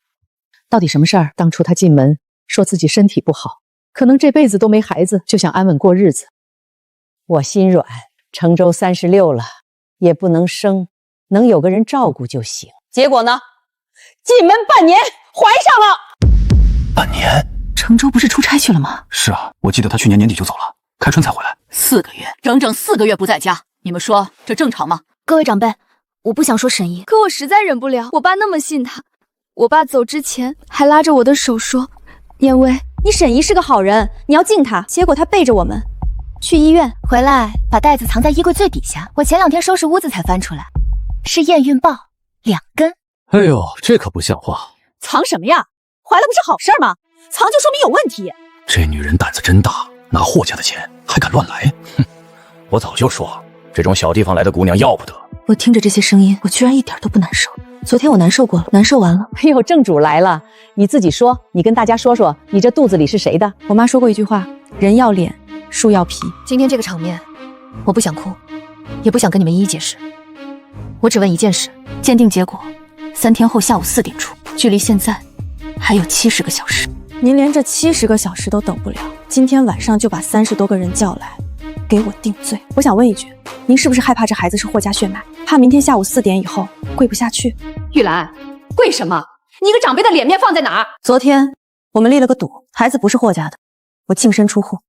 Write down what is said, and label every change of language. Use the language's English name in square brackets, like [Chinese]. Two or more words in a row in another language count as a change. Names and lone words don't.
[Chinese] 到底什麼事兒？當初他進門說自己身體不好，可能這輩子都沒孩子，就想安穩過日子。我心軟，承洲36了，也不能生，能有個人照顧就行。結果呢？進門半年，懷上了。半年？承洲不是出差去了嗎？是啊，我記得他去年年底就走了，開春才回來。 4個月，整整4個月不在家，你們說這正常嗎？各位長輩，我不想說沈姨，可我實在忍不了。我爸那麼信他，我爸走之前還拉着我的手說：“念威，你沈姨是個好人，你要敬她。”結果她背着我們去醫院，回來把袋子藏在衣櫃最底下。我前2天收拾屋子才翻出來，是驗孕棒2根。哎呦，這可不像話！藏什麼呀？懷了不是好事嗎？藏就說明有問題。這女人膽子真大，拿霍家的錢還敢亂來。哼，我早就說，這種小地方來的姑娘要不得。我聽着這些聲音，我居然一點都不難受。昨天我難受過了，難受完了。哎呦，正主來了，你自己說，你跟大家說說，你這肚子裡是誰的？我媽說過一句話：人要臉，樹要皮。今天這個場面，我不想哭，也不想跟你們一一解釋。我只問一件事：鑑定結果3天後下午4點出，距離現在還有70個小時。您連這70個小時都等不了，今天晚上就把30多個人叫來，給我定罪。我想問一句，您是不是害怕這孩子是霍家血脈，怕明天下午4點以後跪不下去？玉蘭，跪什麼？你一個長輩的臉面放在哪兒？昨天我們立了個賭，孩子不是霍家的，我淨身出戶，